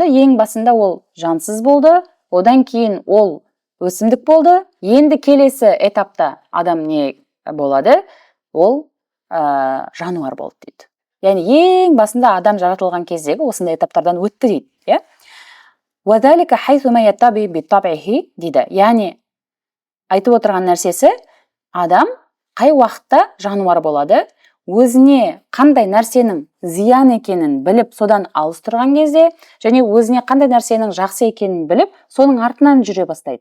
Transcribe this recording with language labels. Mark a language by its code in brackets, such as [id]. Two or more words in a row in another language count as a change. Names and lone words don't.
[kk] Ең басында ол жансыз болды, одан кейін ол өсімдік болды. Енді келесі этапта адам не болады? Ол жануар болды дейді. Яғни ең басында адам жаратылған кездегі осындай этаптардан өтті дейді. [ar] «وذلك حيث ما يتبع بطبعه» [kk] дейді. Яғни айтып отырған нәрсесі, адам қай уақытта жануар болады? Өзіне қандай нәрсенің зиян екенін біліп, содан алыс тұрған кезде, және өзіне қандай нәрсенің жақсы екенін біліп, соның артынан жүре бастайды.